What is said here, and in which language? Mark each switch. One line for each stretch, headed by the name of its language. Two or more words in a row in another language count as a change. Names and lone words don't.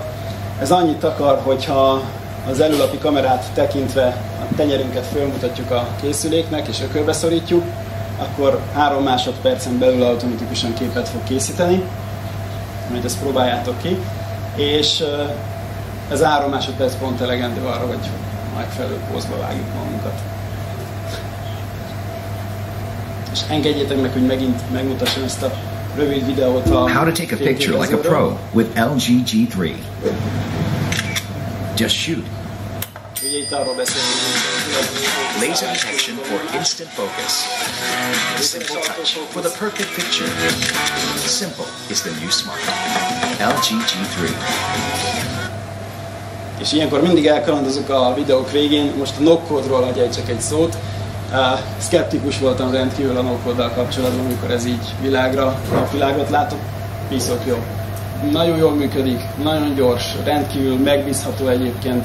Hungarian: Ez annyit akar, hogyha az előlapi kamerát tekintve a tenyerünket fölmutatjuk a készüléknek és ökölbe szorítjuk, akkor 3 másodpercen belül automatikusan képet fog készíteni, majd ezt próbáljátok ki, és ez 3 másodperc pont elegendő arra, hogy megfelelő pózba vágjuk magunkat. És engedjétek meg, hogy megint megmutassam ezt a rövid videót a
English: How to take a picture like a pro with LG G3. Just shoot.
Hungarian: Ugye itt arról beszélünk,
English: Laser detection for instant focus. Simple touch for the perfect picture. Simple is the new smart. LG G3.
Hungarian: És ilyenkor mindig elkalandozunk a videók végén. Most a no-code-ról adjál csak egy szót. Szkeptikus voltam rendkívül a no-code-dal kapcsolatban, amikor ez így napvilágot látok. Piszok jó. Nagyon jól működik, nagyon gyors, rendkívül megbízható egyébként.